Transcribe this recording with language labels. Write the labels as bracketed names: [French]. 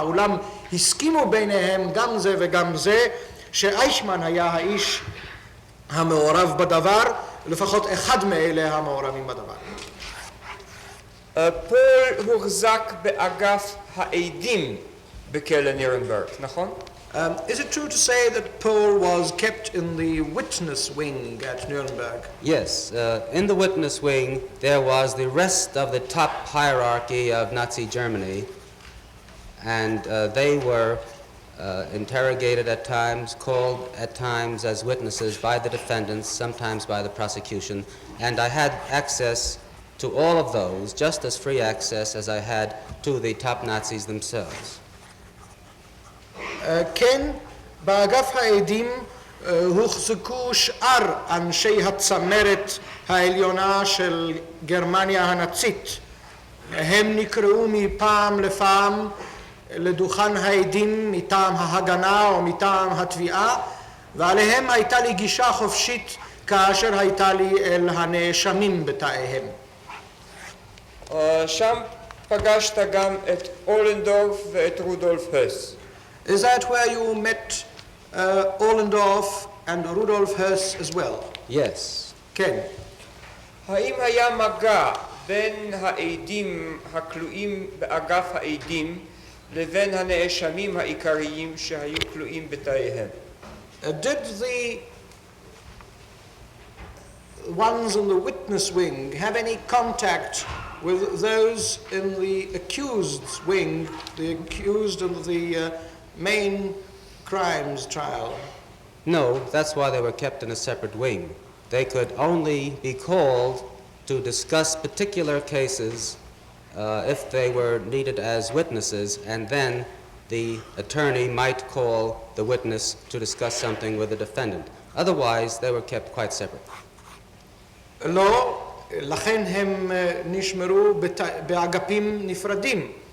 [Hebrew] אולם הסכימו ביניהם גם זה וגם זה שאייכמן היה האיש המעורב בדבר, לפחות אחד מאלה המעורבים בדבר. פול הוחזק באגף העדים בכלא נירנברג, נכון? [English] Is it true to say that Paul was kept in the witness wing at Nuremberg? Yes, in the witness wing there was the rest of the top hierarchy of Nazi Germany, and they were interrogated at times, called at times as witnesses by the defendants, sometimes by the prosecution, and I had access to all of those, just as free access as I had to the top Nazis themselves. [Hebrew] כן, באגף העדים הוחזקו שאר אנשי הצמרת העליונה של גרמניה הנאצית. הם נקראו מפעם לפעם לדוכן העדים מטעם ההגנה או מטעם התביעה, ועליהם הייתה לי גישה חופשית כאשר הייתה לי אל הנאשמים בתאיהם. שם פגשת גם את אולנדורף ואת רודולף הס. [English] Is that where you met Ollendorf and Rudolf Höss as well? Yes. [Hebrew] כן. האם היה מגע בין העדים הכלואים באגף העדים לבין הנאשמים העיקריים שהיו כלואים בתאיהם? [English] Did the ones in the witness wing have any contact with those in the accused wing, the accused of the main crimes trial? No, that's why they were kept in a separate wing. They could only be called to discuss particular cases if they were needed as witnesses, and then the attorney might call the witness to discuss something with the defendant. Otherwise, they were kept quite separate. [Hebrew] לא, לכן הם נשמרו באגפים נפרדים.